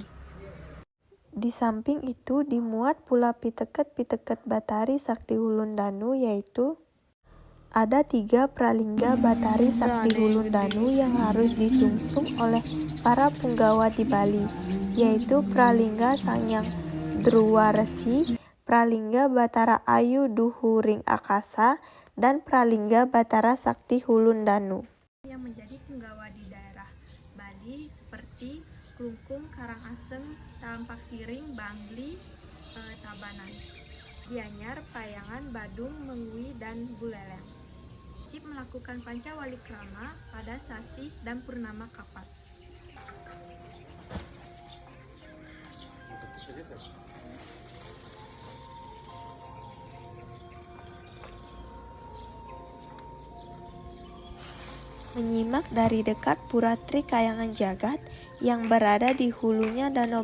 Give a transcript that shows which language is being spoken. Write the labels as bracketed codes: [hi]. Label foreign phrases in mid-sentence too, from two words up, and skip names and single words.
[id] Di samping itu dimuat pula piteket-piteket Batari Sakti Hulundanu, yaitu ada 3 pralingga Batari Sakti Hulundanu yang harus disungsung oleh para punggawa di Bali, yaitu Pralingga Sangyang Druwa Resi, Pralingga Batara Ayu Duhuring Akasa, dan Pralingga Batara Sakti Hulundanu. Yang menjadi punggawa di daerah Bali seperti Klungkung, Karangasem, Tampak Siring, Bangli, Tabanan, Gianyar, Payangan, Badung, Mengui, dan Buleleng. Wajib melakukan panca walikrama pada Sasi dan Purnama Kapat. Menyimak dari dekat Pura Trikayangan Jagat yang berada di hulunya Danau